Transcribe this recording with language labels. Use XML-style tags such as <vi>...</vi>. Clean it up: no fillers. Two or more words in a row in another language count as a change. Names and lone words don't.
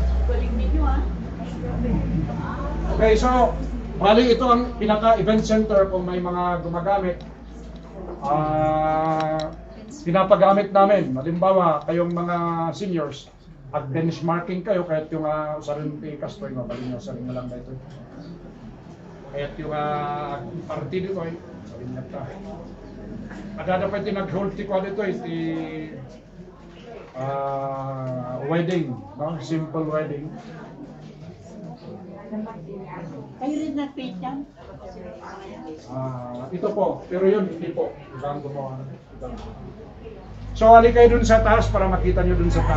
<tl>Galing ninyo, ah. Okay, so bali ito ang pinaka-</tl> <en>event center</en> <tl>kung may mga gumagamit. Pinapagamit namin. Halimbawa, kayong mga seniors, at benchmarking kayo, kahit yung usarin kay Castor, mabalin nyo, usarin mo lang na ito. Kahit yung party dito, usarin nyo ito.</tl> <ilo>Ada dapat tinag-hold ti kwa dito, iti wedding, no?</ilo> <en>Simple wedding.</en> <tl>Kayo rin nag-paint yan? Ito po, pero yun, hindi po. Ibang gumawa. So, hali kayo dun sa taas para makita nyo dun sa taas.</tl>